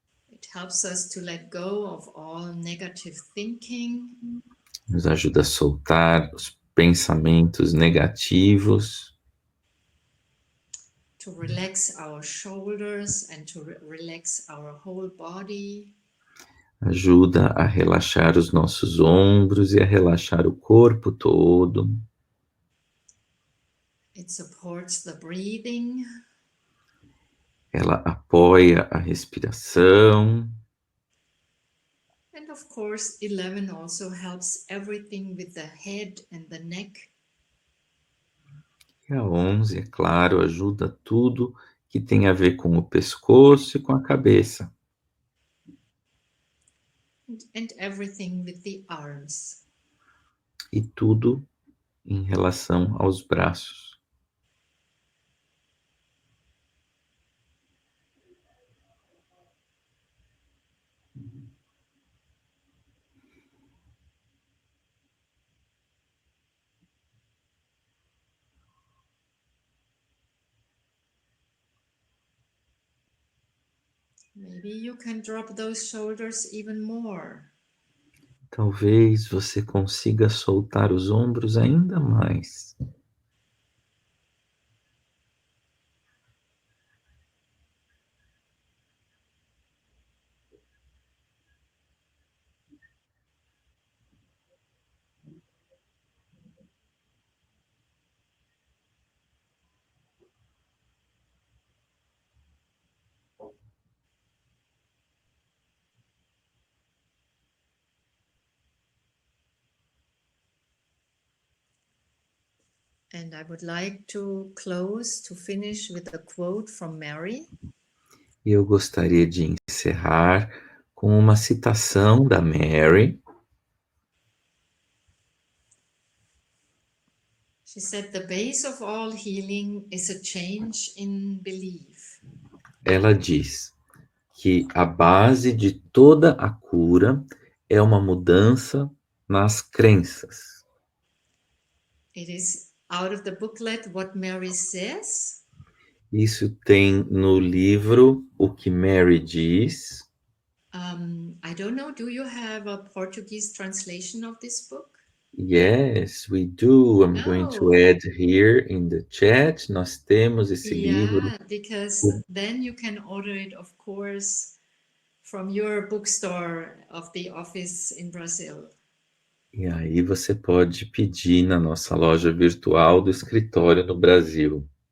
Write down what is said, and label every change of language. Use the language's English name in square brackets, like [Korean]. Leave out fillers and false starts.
[English] It helps us to let go of all negative thinking. [Portuguese] Nos ajuda a soltar os pensamentos negativos. [English] To relax our shoulders and to relax our whole body. [Portuguese] Ajuda a relaxar os nossos ombros e a relaxar o corpo todo. [English] It supports the breathing. [Portuguese] Ela apoia a respiração. [English] And of course, 11 also helps everything with the head and the neck. [Portuguese] E a 11, é claro, ajuda tudo que tem a ver com o pescoço e com a cabeça. [English] And everything with the arms. [Portuguese] E tudo em relação aos braços. [English] Maybe you can drop those shoulders even more. [Portuguese] Talvez você consiga soltar os ombros ainda mais. [English] And I would like to finish with a quote from Mary. [Portuguese] E eu gostaria de encerrar com uma citação da Mary. [English] She said, "The base of all healing is a change in belief." [Portuguese] Ela diz que a base de toda a cura é uma mudança nas crenças. [English] It is out of the booklet What Mary Says. [Portuguese] Isso tem no livro O que Mary Diz. [English] I don't know, do you have a Portuguese translation of this book? Yes, we do. I'm going to add here in the chat. [Portuguese] Nós temos esse livro. [English] Yeah, because then you can order it, of course, from your bookstore of the office in Brazil. [Portuguese] E aí você pode pedir na nossa loja virtual do escritório no Brasil.